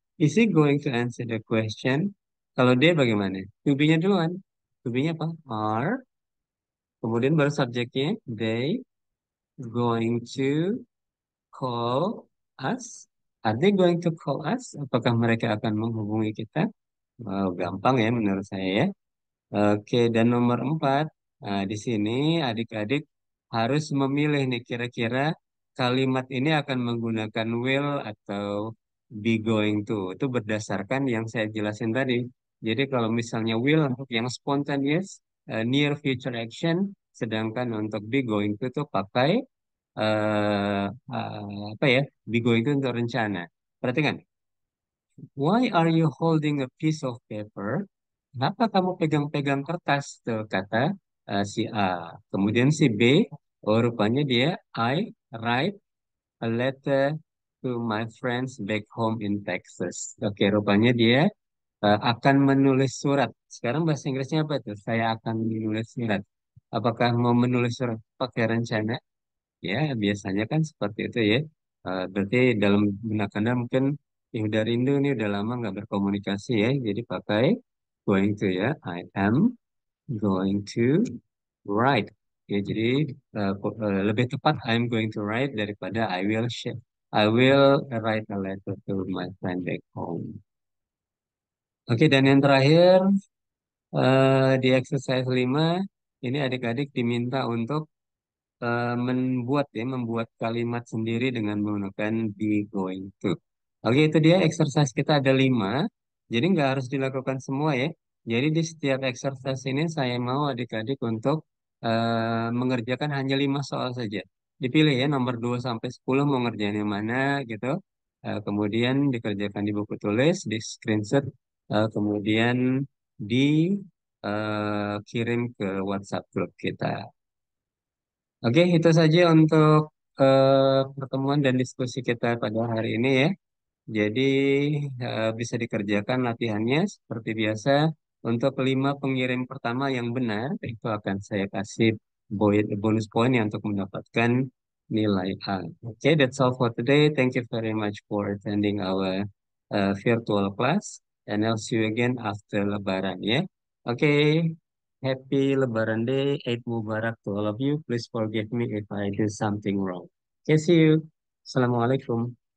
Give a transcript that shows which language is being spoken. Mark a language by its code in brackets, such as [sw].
[en] Is he going to answer the question? [id] Kalau dia bagaimana? To be-nya duluan. To be-nya apa? Are. Kemudian baru subjeknya. [en] They going to call us. Are they going to call us? [id] Apakah mereka akan menghubungi kita? Wow, gampang ya menurut saya ya. Oke, dan nomor 4, nah, di sini adik-adik harus memilih nih kira-kira kalimat ini akan menggunakan will atau be going to. Itu berdasarkan yang saya jelasin tadi. Jadi kalau misalnya will untuk yang [en] spontaneous, near future action, [id] sedangkan untuk be going to itu pakai apa ya? Be going to untuk rencana. Perhatikan. [en] Why are you holding a piece of paper? [id] Kenapa kamu pegang-pegang kertas? Tuh kata si A. Kemudian si B, oh rupanya dia, [en] I write a letter to my friends back home in Texas. [id] Oke, rupanya dia akan menulis surat. Sekarang bahasa Inggrisnya apa tuh? Saya akan menulis surat. Apakah mau menulis surat pakai rencana? Ya, biasanya kan seperti itu ya. Berarti dalam benak Anda mungkin udah rindu nih, udah lama nggak berkomunikasi ya. Jadi pakai [en] going to ya. I am going to write. [id] Ya, jadi lebih tepat [en] I'm going to write [id] daripada [en] I will share. I will write a letter to my friend back home. [id] Oke, dan yang terakhir di exercise 5 ini adik-adik diminta untuk membuat kalimat sendiri dengan menggunakan be going to. Oke, itu dia exercise kita ada 5. Jadi nggak harus dilakukan semua ya. Jadi di setiap exercise ini saya mau adik-adik untuk mengerjakan hanya 5 soal saja. dipilih ya nomor 2 sampai 10 mau ngerjain yang mana gitu. Kemudian dikerjakan di buku tulis, di screenshot, kemudian dikirim ke WhatsApp grup kita. Oke, itu saja untuk pertemuan dan diskusi kita pada hari ini ya. Jadi bisa dikerjakan latihannya seperti biasa. Untuk 5 pengirim pertama yang benar, itu akan saya kasih bonus poin yang untuk mendapatkan nilai A. [en] Oke, that's all for today. Thank you very much for attending our virtual class. And I'll see you again after Lebaran ya. Oke, happy Lebaran Day. Eid Mubarak to all of you. Please forgive me if I do something wrong. Okay, see you. Assalamualaikum.